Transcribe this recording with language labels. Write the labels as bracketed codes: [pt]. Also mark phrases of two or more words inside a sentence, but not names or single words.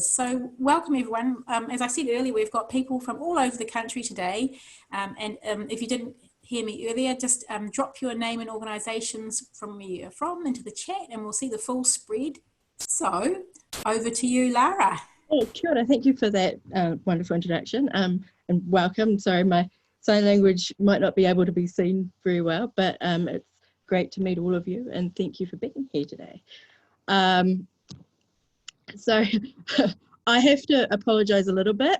[en] So welcome everyone. As I said earlier, we've got people from all over the country today, and if you didn't hear me earlier, just drop your name and organisations from where you're from into the chat and we'll see the full spread. So over to you, Lara. [mi] Oh, kia ora. [en] Thank you for that wonderful introduction and welcome. Sorry, my sign language might not be able to be seen very well, but it's great to meet all of you and thank you for being here today. So I have to apologise a little bit.